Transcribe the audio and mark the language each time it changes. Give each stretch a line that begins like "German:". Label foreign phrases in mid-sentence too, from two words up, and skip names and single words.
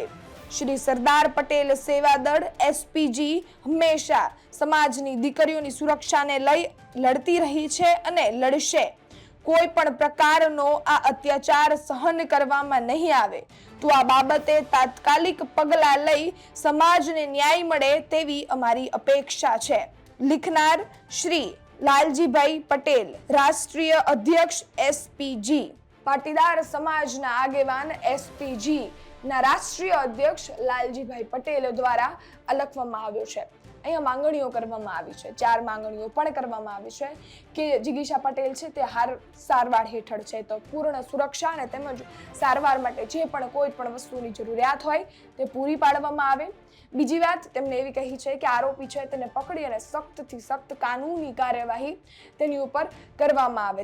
Gujarati: શ્રી સરદાર પટેલ સેવાદળ એસપીજી હંમેશા સમાજની દીકરીઓની સુરક્ષાને લઈ લડતી રહી છે અને લડશે। કોઈ પણ પ્રકારનો આ અત્યાચાર સહન કરવામાં નહીં આવે તો આ બાબતે તાત્કાલિક પગલાં લઈ સમાજને ન્યાય મળે તેવી અમારી અપેક્ષા છે। લિખનાર શ્રી લાલજીભાઈ પટેલ, રાષ્ટ્રીય અધ્યક્ષ એસપીજી। પાટીદાર સમાજના આગેવાન એસપીજી ના રાષ્ટ્રીય અધ્યક્ષ લાલજીભાઈ પટેલ દ્વારા લખવામાં આવ્યો છે। અહીંયા માંગણીઓ કરવામાં આવી છે, 4 માંગણીઓ પણ કરવામાં આવી છે કે જિગીશા પટેલ છે તે સારવાર હેઠળ છે તો પૂર્ણ સુરક્ષા અને તેમજ સારવાર માટે જે પણ કોઈ પણ વસ્તુની જરૂરિયાત હોય તે પૂરી પાડવામાં આવે। બીજી વાત તેમને એવી કહી છે કે આરોપી છે તેને પકડી અને સખ્તથી સખ્ત કાનૂની કાર્યવાહી તેની ઉપર કરવામાં આવે।